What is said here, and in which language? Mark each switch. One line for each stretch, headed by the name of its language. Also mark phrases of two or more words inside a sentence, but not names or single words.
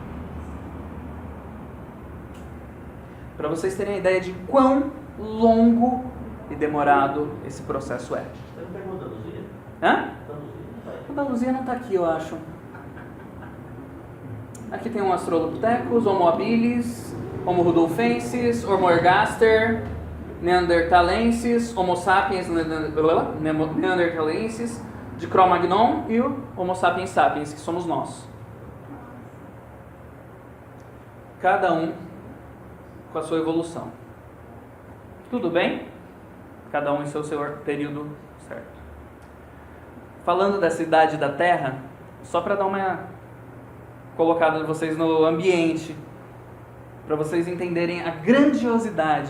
Portuguese: Para vocês terem a ideia de quão longo e demorado esse processo é. Você não pergunta da Luzia? Hã? O da Luzia não está aqui, eu acho. Aqui tem um Australopithecus, Homo habilis, Homo rudolfensis, Homo ergaster, Neanderthalensis, Homo sapiens neanderthalensis, de Cro-Magnon e o Homo sapiens sapiens, que somos nós. Cada um com a sua evolução. Tudo bem? Cada um em seu período certo. Falando dessa idade da Terra, só para dar uma colocada de vocês no ambiente, para vocês entenderem a grandiosidade.